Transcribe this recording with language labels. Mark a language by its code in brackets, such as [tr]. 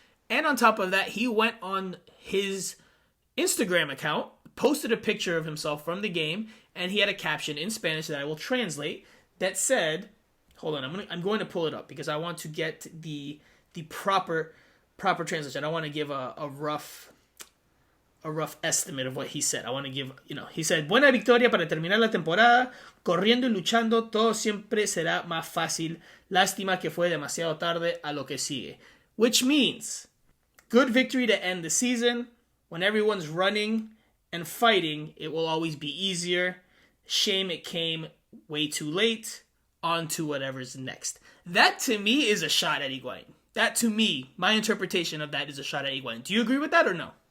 [en] And on top of that, he went on his Instagram account, posted a picture of himself from the game, and he had a caption in Spanish that I will translate that said, hold on, I'm going to pull it up because I want to get the proper translation. I want to give a rough estimate of what he said. I want to give, he said, [es] buena victoria para terminar la temporada, corriendo y luchando, todo siempre será más fácil. Lástima que fue demasiado tarde a lo que sigue. [en] Which means, good victory to end the season. When everyone's running and fighting, it will always be easier. Shame it came way too late. On to whatever's next. That to me is a shot at Higuain. That to me, my interpretation of that is a shot at Higuain. Do you agree with that or no?